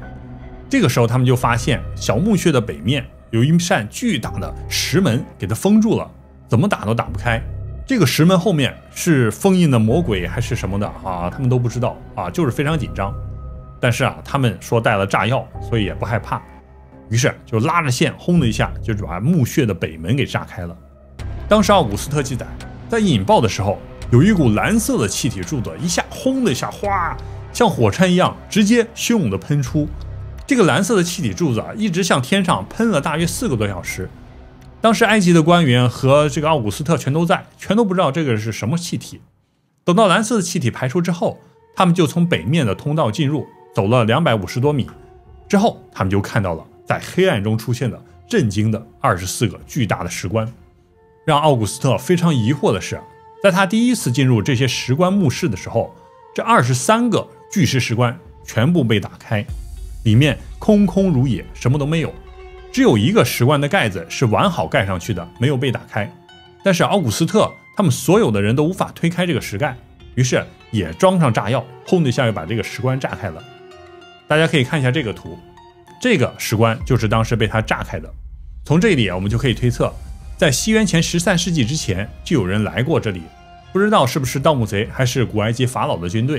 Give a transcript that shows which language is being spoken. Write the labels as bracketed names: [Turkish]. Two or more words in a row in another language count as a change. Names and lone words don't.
[Chinese] 這個時候他們就發現小墓穴的北面有一扇巨大的石門給它封住了，怎麼打都打不開。這個石門後面是封印的魔鬼還是什麼的他們都不知道就是非常緊張。但是他们說帶了炸藥，所以也不害怕，於是就拉着線轟的一下就把墓穴的北門給炸開了。當時奧古斯特記載，在引爆的時候，有一股藍色的氣體柱子一下轟的一下嘩，像火山一樣直接洶湧的噴出。這個藍色的氣體柱子一直向天上噴了大約4個多小時。當時埃及的官員和這個奧古斯特全都在，全都不知道這個是什麼氣體。等到藍色的氣體排出之後，他們就從北面的通道進入，走了250多米之後，他們就看到了在黑暗中出現的震驚的24個巨大的石棺。讓奧古斯特非常疑惑的是，在他第一次進入這些石棺墓室的時候，這23個巨石石棺全部被打開，裡面空空如也，什麼都沒有。只有一個石棺的蓋子是完好蓋上去的，沒有被打開。但是奧古斯特他們所有的人都無法推開這個石蓋，於是也裝上炸藥，轟的一下就把這個石棺炸開了。大家可以看一下這個圖，這個石棺就是當時被他炸開的。從這裡我們就可以推測，在西元前13世紀之前就有人來過這裡，不知道是不是盜墓賊還是古埃及法老的軍隊。